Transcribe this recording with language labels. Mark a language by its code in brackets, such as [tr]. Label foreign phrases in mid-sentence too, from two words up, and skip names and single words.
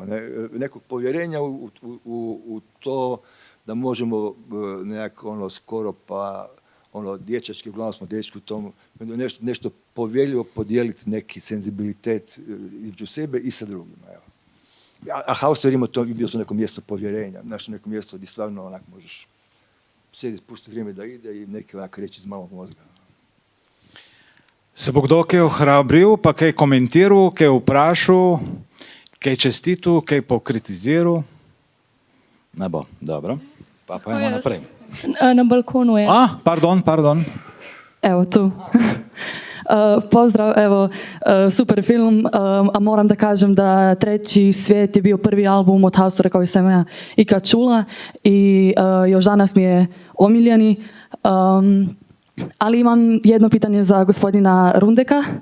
[hr] Nekog povjerenja u to da možemo nekako skoro pa dječački, uglavnom smo dječki u tom, nešto povjeljivo podijeliti neki senzibilitet između sebe i sa drugima. Evo. A haustor ima bio to neko mjesto povjerenja, neko mjesto gdje stvarno onak možeš sjediti, pustiti vrijeme da ide i neki onak reći iz malog mozga. [sl] Se bo kdo kaj ohrabril, pa kaj komentiral, kaj vprašal, kaj čestitu, kaj pokritiziral? Ne bo, dobro. Pa idemo naprej. Na balkonu je. Pardon. Evo tu. [sr] Pozdrav, evo, super film, a moram da kažem da Treći svijet je bio prvi album od Haustora koji sam ja ikad čula i još danas mi je omiljeni. Ali imam jedno pitanje za gospodina Rundeka.